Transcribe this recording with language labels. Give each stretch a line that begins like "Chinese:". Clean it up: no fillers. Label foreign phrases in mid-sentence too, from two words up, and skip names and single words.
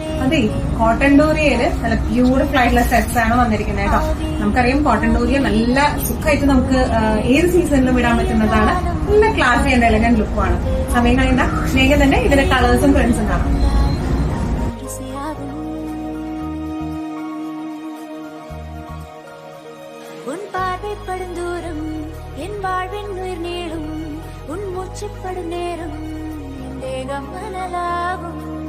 Malayalam: അതെ കോട്ടൺ ഡോറിയയില് നല്ല ബ്യൂട്ടിഫുൾ ആയിട്ടുള്ള സെറ്റ്സ് ആണ് വന്നിരിക്കുന്നത് കേട്ടോ. നമുക്കറിയാം കോട്ടൺ ഡോറിയ നല്ല സുഖമായിട്ട് നമുക്ക് ഏത് സീസണിലും ഇടാൻ പറ്റുന്നതാണ്. നല്ല ക്ലാസ് ചെയ്യുന്ന എലഗന്റ് ലുക്കുമാണ്. സമയം കഴിയുന്ന വേഗം തന്നെ ഇതിന്റെ കളേഴ്സും പ്രിന്റ്സും കാണാം.
Tamil: உன் பார்வைப்படும் தூரம் என் வாழ்வின் உயிர் நீளும் உன் மூச்சுப்படும் நேரம் என் தேகம் மணலாகும்